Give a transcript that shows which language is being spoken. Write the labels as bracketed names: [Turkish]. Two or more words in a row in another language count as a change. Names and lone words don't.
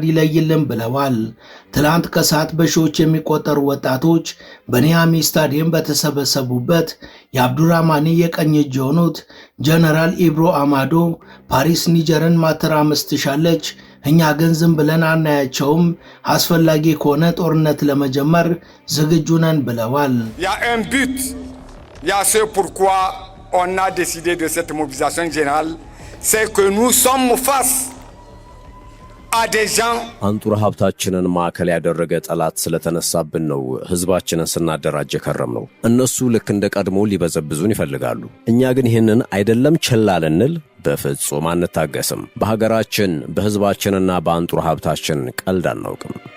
[Amharic] ይለይልን ብለዋል። ትላንት ከሰዓት በሺዎች የሚቆጠሩ ወጣቶች በኒያሚ ስታዲየም በተሰበሰቡበት የአብዱራህማኔ የቀኝ እጅ የሆኑት ጀነራል ኢብሮ አማዶ ፓሪስ ኒጀርን ማተራመስ ትሻለች፣ እኛ ግን ዝም ብለን አናያቸውም፣ አስፈላጊ ከሆነ ጦርነት ለመጀመር ዝግጁ ነን ብለዋል። [French] Il y a ce pourquoi on a décidé de cette mobilisation générale, c'est que nous sommes face à des gens [Amharic] አንጡራ ሀብታችንን ማዕከል ያደረገ ጠላት ስለተነሳብን ነው ህዝባችንን ስናደራጀ ከረም ነው። እነሱ ልክ እንደ ቀድሞ ሊበዘብዙን ይፈልጋሉ። እኛ ግን ይህንን አይደለም ችላ ልንል በፍጹም አንታገስም። በሀገራችን በህዝባችንና በአንጡራ ሀብታችን ቀልድ አናውቅም።